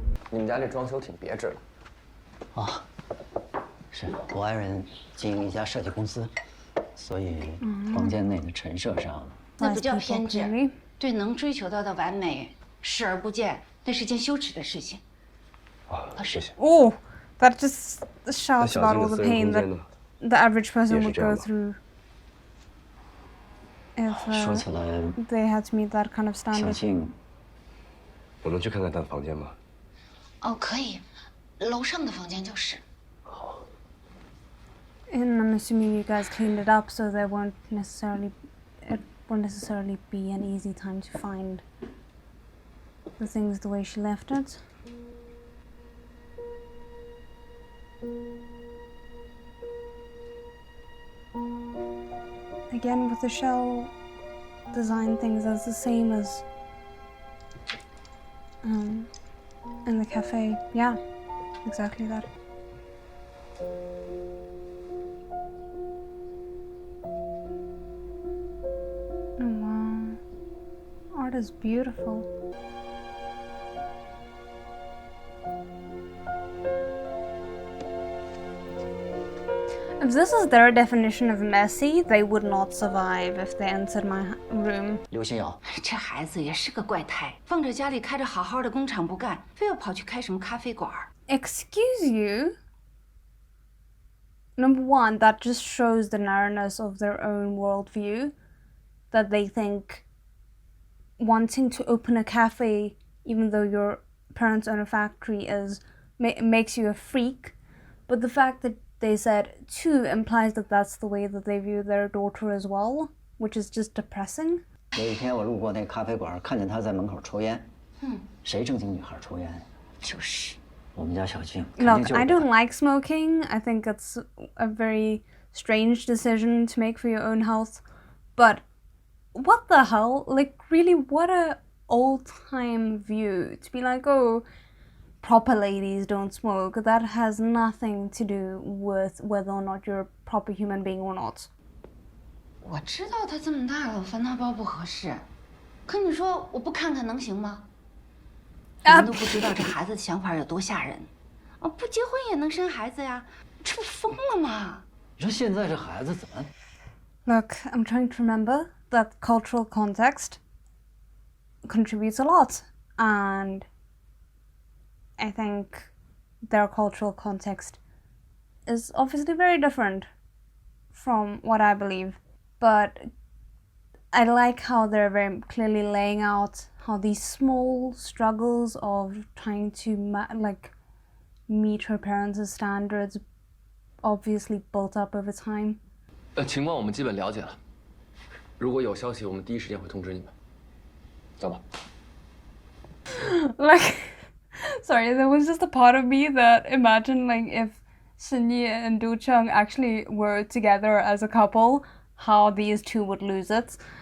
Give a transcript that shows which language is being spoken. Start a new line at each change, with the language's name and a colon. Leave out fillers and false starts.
Chinese: 你们家这装修挺别致的。啊，是我爱人经营一家设计公司，所以房间内的陈设上，那不叫偏执，对能追求到的完美视而不见，那是件羞耻的事情。啊，谢谢。
English: Oh, that just shouts about all the pain that the average person would go through if they had to meet that kind of standard.
Chinese: 我能去看看他的房间吗？哦，可以，楼上的房间就是。好。
English: And I'm assuming you guys cleaned it up, so it won't necessarily be an easy time to find the things the way she left it. Again, with the shell design things, that's the same as in the cafe. Yeah, exactly that. Oh wow, art is beautiful. If this is their definition of messy, they would not survive if they entered my room.
Chinese: 刘新瑶，这孩子也是个怪胎，放着家里开着好好的工厂不干，非要跑去开什么咖啡馆。
English: Excuse you? Number one, that just shows the narrowness of their own worldview. That they think wanting to open a cafe, even though your parents own a factory, makes you a freak. But the fact that they said 2 implies that that's the way that they view their daughter as well, which is just depressing.
Chinese: 有一天我路过那咖啡馆，看见他在门口抽烟。谁正经女孩抽烟？就是。我们家小静。
English: Look, I don't like smoking. I think it's a very strange decision to make for your own health. But what the hell? Like, really, what a old-time view to be like, oh, proper ladies don't smoke. That has nothing to do with whether or not you're a proper human being or not.
Chinese: 我知道他这么大了，翻他包不合适。可你说我不看看能行吗？你们都不知道这孩子的想法有多吓人。不结婚也能生孩子呀，这不疯了吗？你说现在这孩子怎么
English: Look, I'm trying to remember. that cultural context contributes a lot, and I think their cultural context is obviously very different from what I believe, but I like how they're very clearly laying out how these small struggles of trying to meet her parents' standards obviously built up over time.
Chinese: 情况我们基本了解了，如果有消息，我们第一时间会通知你们。走吧。
English: Like, sorry, there was just a part of me that imagined if Shinyi and Do-chung actually were together as a couple, how these two would lose it.